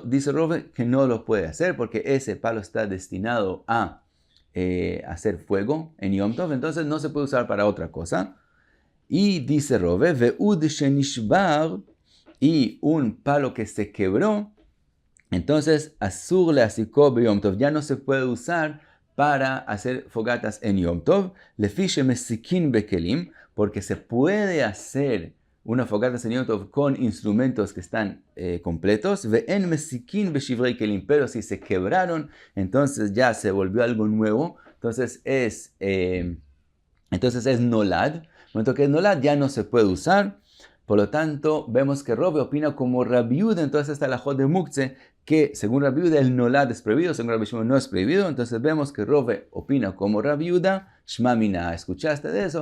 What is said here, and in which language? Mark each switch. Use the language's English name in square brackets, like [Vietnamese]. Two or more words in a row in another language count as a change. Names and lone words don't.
[Spanish] Dice Rove que no lo puede hacer porque ese palo está destinado a hacer fuego en Yom Tov, entonces no se puede usar para otra cosa. Y dice Rove, [Hebrew] ועוד שנשבר, [Spanish] y un palo que se quebró, entonces [Hebrew] אסור להסיקו ביום טוב, [Spanish] ya no se puede usar para hacer fogatas en Yom Tov, [Hebrew] לפי שמסיקין בכלים, [Spanish] porque se puede hacer una fogata en Yom Tov con instrumentos que están completos, [Hebrew] ואין מסיקין בשברי כלים, [Spanish] pero si se quebraron, entonces ya se volvió algo nuevo, entonces es nolad. En el momento que es nolad ya no se puede usar. Por lo tanto, vemos que Rove opina como Rabbi Yehuda, entonces está la Jod de Muktzeh, que según Rabbi Yehuda el nolad es prohibido, según Rabbi Shimon no es prohibido, entonces vemos que Rove opina como Rabbi Yehuda, [Aramaic] שמע מינה, [Spanish] ¿escuchaste de eso?